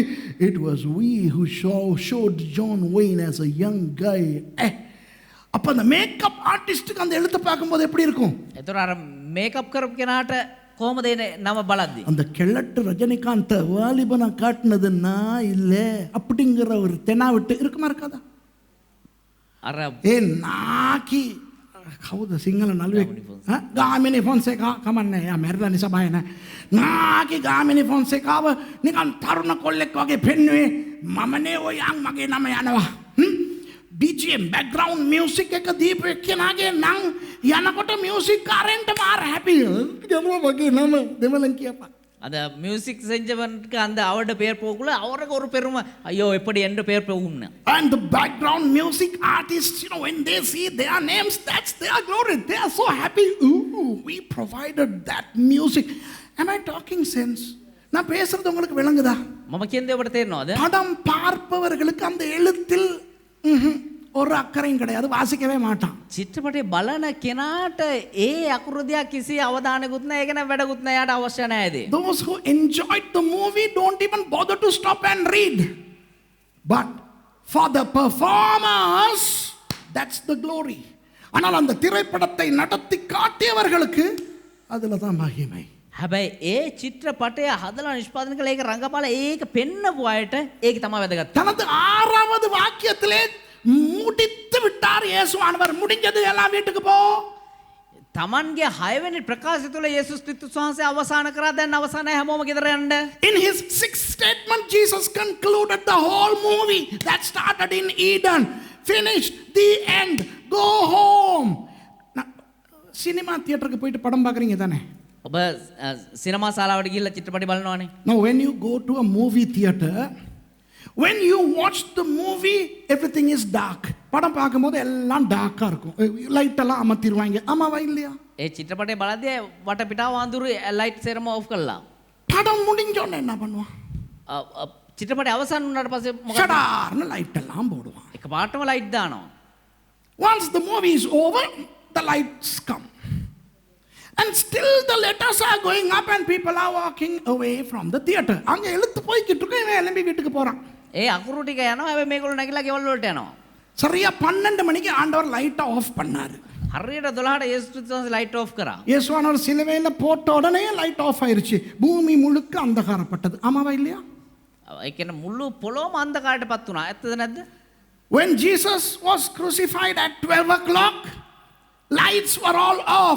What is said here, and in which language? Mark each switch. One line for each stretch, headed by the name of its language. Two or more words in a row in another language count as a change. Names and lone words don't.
English: It was we who showed John Wayne as a young guy.
Tamil: அப்ப அந்த மேக்கப் ஆர்டிஸ்டுக்கு அந்த எழுத்து பார்க்கும்போது எப்படி இருக்கும்?
Sinhala: ඒතර අර මේකප් කරපු කෙනාට කොහොමද නම බලද්දි?
Tamil: அந்த கிழட்டு ரஜினிகாந்த் வாலிபனா காட்டினதுன்னா இல்ல அப்படிங்கிற ஒரு தெனாவிட்டு இருக்குமா இருக்காதா?
Sinhala: අර ඒ නාකි කවුද සිංහල නළුවෙක් ගාමිණී ෆොන්සේකා කමන්නේ යා මැරිලා නිසා බය නැහැ. නාකි ගාමිණී ෆොන්සේකාව නිකන් තරුණ කොල්ලෙක් වගේ පෙන්නුවේ මමනේ ඔය යන් මගේ නම යනවා.
English: BGM background music
Sinhala: එක දීපු එක්කෙනාගේ නම් යනකොට මියුසික් කාරෙන්ට මාර හැපි. යනවා මගේ නම දෙමළෙන් කියපන්.
Tamil: அந்த மியூசிக் செஞ்சவனுக்கு அந்த அவரோட பேர் போகக்குள்ள அவருக்கு ஒரு பெருமை ஐயோ எப்படி என்ற பேர் போகும்னு.
English: And the background music artists, you know, when they see their names, that's their glory. They are so happy. Ooh, we provided that music. Am I talking sense?
Tamil: நான் பேசுறது உங்களுக்கு விளங்குதா?
Sinhala: මම කියන්නේ ඔබට තේරෙනවද?
Tamil: படம் பார்ப்பவர்களுக்கு அந்த எழுத்தில் ஒரு அக்கறையும் கிடையாது, வாசிக்கவே மாட்டான்.
Sinhala: චිත්‍රපටය බලන කෙනාට ඒ අකුරු දිහා කිසි අවධානයකුත් නැහැ. ඒක නම් වැඩකුත් නැහැ. යාට අවශ්‍ය නැහැ.
English: Those who enjoyed the movie don't even bother to stop and read. But for the performers, that's the glory.
Tamil: ஆனால் அந்த திரைப்படத்தை நடத்தி காட்டியவர்களுக்கு அதுல தான் மகிமை.
Sinhala: හැබැයි ඒ චිත්‍රපටය හදලා නිෂ්පාදනය කළ ඒක රංගපාල ඒක පෙන්නපු අයට ඒක තමයි වැදගත්.
Tamil: தனது 6வது வாக்கியத்திலே முடித்து விட்டார் இயேசுவானவர். முடிஞ்சது எல்லாம் வீட்டுக்கு போ.
Sinhala: තමන්ගේ 6 වෙනි ප්‍රකාශය තුළ යේසුස් ක්‍රිස්තුස් වහන්සේ අවසන් කරා. දැන් අවසන්යි හැමෝම ගෙදර යන්න.
English: In his 6th statement, Jesus concluded the whole movie that started in Eden. Finished, the end, go home.
Tamil: சினிமா தியேட்டருக்கு போயிட்டு படம் பார்க்குறீங்க தானே?
Sinhala: ඔබ සිනමා ශාලාවට ගිහිල්ලා චිත්‍රපටි බලනවානේ.
English: Now when you go to a movie theater, when you watch the movie, everything is dark.
Tamil: படம் பார்க்கும்போது எல்லாம் டார்க்கா இருக்கும். லைட் எல்லாம் அமர்த்திடுவாங்க. ஆமாவா இல்லையா?
Sinhala: ඒ චිත්‍රපටය බලද්දී වටපිටාව අඳුරු ලයිට් සේරම ඔෆ් කළා.
Tamil: படம் முடிஞ்சோடனே என்ன பண்ணுவான்?
Sinhala: චිත්‍රපටය අවසන් වුණාට පස්සේ මොකද?
Tamil: ஷடார்னு லைட் எல்லாம் போடுவான்.
Sinhala: එකපාරටම ලයිට් දානවා.
English: Once the movie is over, the lights come. And still the letters are going up and people are walking away from the theater.
Tamil: அங்க எழுத்து போய்க்கிட்டு இருக்கு, இவன் எலும்பி வீட்டுக்கு போறான்.
Sinhala: ඒ අකුරු ටික යනවා. හැබැයි මේගොල්ලෝ නැගිලා ගෙවල් වලට යනවා.
Tamil: சரியா 12 மணிக்கு ஆண்டவர் லைட்டை ஆஃப் பண்ணாரு.
Sinhala: හරියට 12ට යේසුස් ක්‍රිස්තුස්
English: light off
Sinhala: කරා.
Tamil: இயேசுவானவர் சிலுவையில போட்ட உடனே
English: light off
Tamil: ஆயிருச்சு. பூமி முழுக்க அந்தகாரப்பட்டது. ஆமாவா இல்லையா?
Sinhala: ඒ කියන්නේ මුළු පොළොවම අන්ධකාරයටපත් වුණා. ඇත්තද නැද්ද?
English: When Jesus was crucified at 12 o'clock, lights were all off.